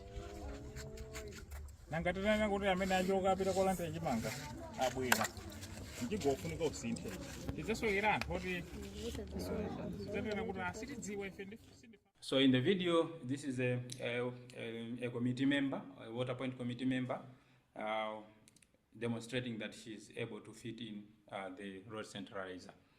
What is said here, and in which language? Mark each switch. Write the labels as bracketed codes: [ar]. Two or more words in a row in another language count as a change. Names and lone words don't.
[ny] Nangatana kuti amene ajoka apita kolanda chimanga abwera [en] So in the video, this is a committee member, a water point committee member, demonstrating that she's able to fit in the road centralizer.